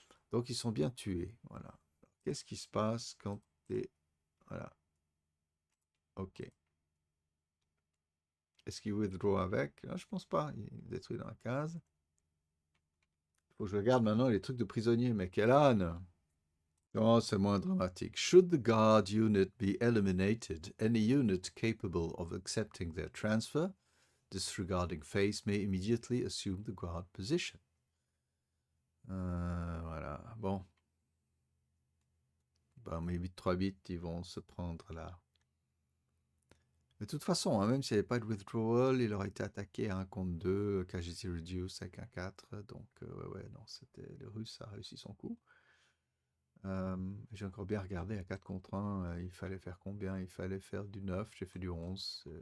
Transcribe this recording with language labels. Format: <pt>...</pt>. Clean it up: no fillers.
<fr>Donc ils sont bien tués. Voilà. Qu'est-ce qui se passe quand t'es... Voilà. Ok. Est-ce qu'il withdraw avec? Ah, je pense pas. Il est détruit dans la case. Il faut que je regarde maintenant les trucs de prisonniers. Mais quel âne! Oh, c'est moins dramatique.</fr> <en>Should the guard unit be eliminated, any unit capable of accepting their transfer, disregarding phase, may immediately assume the guard position.</en> <fr>Voilà. Bon. Ben, mes 8-3 bits, ils vont se prendre là. De toute façon, hein, même s'il n'y avait pas de withdrawal, il aurait été attaqué à 1 contre 2, KGT reduce avec un 4. Donc, ouais, non, c'était le russe a réussi son coup. J'ai encore bien regardé à 4 contre 1, il fallait faire combien? Il fallait faire du 9, j'ai fait du 11.</fr>